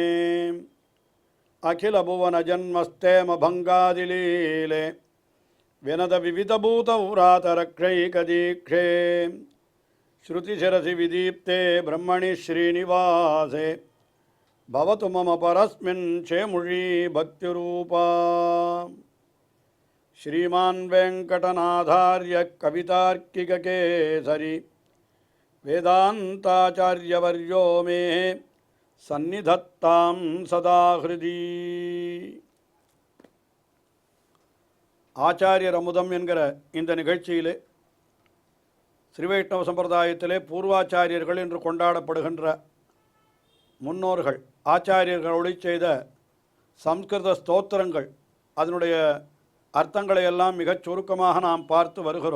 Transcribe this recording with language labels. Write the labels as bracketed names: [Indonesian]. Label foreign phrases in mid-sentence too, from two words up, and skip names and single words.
[Sanskrit] अखिल भुवन जन्मस्थेम भङ्गादिलीले विनत विविधभूत व्रातरक्षैकदीक्षे श्रुतिशिरसि विदीप्ते ब्रह्मणि श्रीनिवासे भवतु मम परस्मिन् शेमुषी भक्तिरूपा श्रीमान् वेङ्कटनाथार्य कवितार्किककेसरी वेदान्ताचार्यवर्यो मे सन्निधत्तां सदा हृदि [Tamil] ஆச்சாரியர் அமுதம் என்கிற இந்த நிகழ்ச்சியிலே ஸ்ரீவைஷ்ணவ சம்பிரதாயத்திலே பூர்வாச்சாரியர்கள் என்று கொண்டாடப்படுகின்ற முன்னோர்கள் ஆச்சாரியர்களோடு செய்த சம்ஸ்கிருத ஸ்தோத்திரங்கள் அதனுடைய அர்த்தங்களை எல்லாம் மிகச் சுருக்கமாக நாம் பார்த்து வருகிறோம்.